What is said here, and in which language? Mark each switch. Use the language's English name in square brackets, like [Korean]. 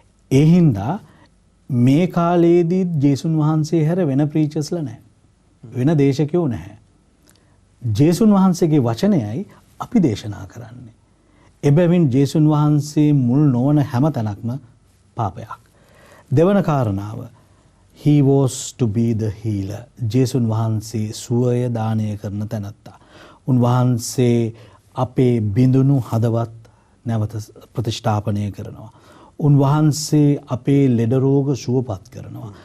[Sinhala] ඒ හින්දා මේ කාලයේදී ජේසුන් වහන්සේ හැර වෙන ප්‍රීචර්ස්ලා නැහැ. වෙන දේශකයෝ නැහැ. ජේසුන් වහන්සේගේ වචනයයි අපි දේශනා කරන්නේ. එබැවින් ජේසුන් වහන්සේ මුල් නොවන හැම තැනක්ම පාපයක්. දෙවන කාරණාව [English] he was to be the healer. [Sinhala] ජේසුන් වහන්සේ සුවය දානය කරන තැනැත්තා. උන්වහන්සේ අපේ බිඳුණු හදවත් නැවත ප්‍රතිෂ්ඨාපනය කරනවා. උන්වහන්සේ අපේ ලෙඩ රෝග සුවපත් කරනවා.